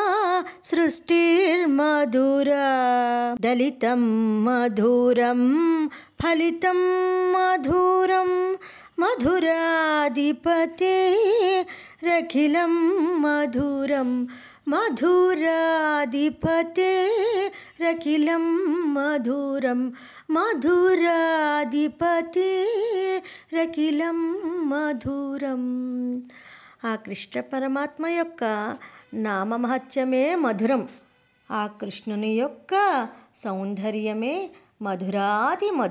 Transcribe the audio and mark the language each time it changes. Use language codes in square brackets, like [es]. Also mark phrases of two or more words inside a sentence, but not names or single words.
[sa] सृष्टिर्मधुरा दलितं मधुरं फलितं मधुरं मधुराधिपतेरखिलं मधुरं मधुराधिपतेरखिलं मधुरं మధురాధిపతేరఖిలం మధురం [te] ఆ కృష్ణ పరమాత్మ యొక్క నామమహత్యమే మధురం. ఆ కృష్ణుని యొక్క సౌందర్యమే మధురాతి మధురం.